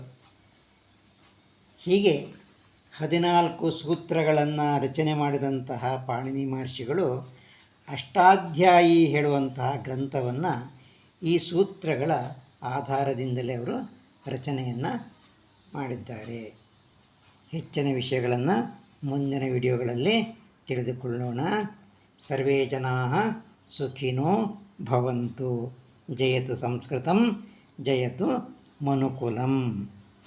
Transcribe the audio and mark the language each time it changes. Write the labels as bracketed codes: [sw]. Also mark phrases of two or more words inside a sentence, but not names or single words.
[kn] ಹೀಗೆ 14 ಸೂತ್ರಗಳನ್ನು ರಚನೆ ಮಾಡಿದಂತಹ ಪಾಣಿನಿ ಮಹರ್ಷಿಗಳು ಅಷ್ಟಾಧ್ಯಾಯಿ ಹೇಳುವಂತಹ ಗ್ರಂಥವನ್ನು ಈ ಸೂತ್ರಗಳ ಆಧಾರದಿಂದಲೇ ಅವರು ರಚನೆಯನ್ನು ಮಾಡಿದ್ದಾರೆ. ಹೆಚ್ಚಿನ ವಿಷಯಗಳನ್ನು ಮುಂದಿನ ವಿಡಿಯೋಗಳಲ್ಲಿ ತಿಳಿದುಕೊಳ್ಳೋಣ. [sa] ಸರ್ವೇ ಜನಾಃ ಸುಖಿನೋ ಭವಂತು. ಜಯತು ಸಂಸ್ಕೃತಂ, ಜಯತು ಮನುಕುಲಂ.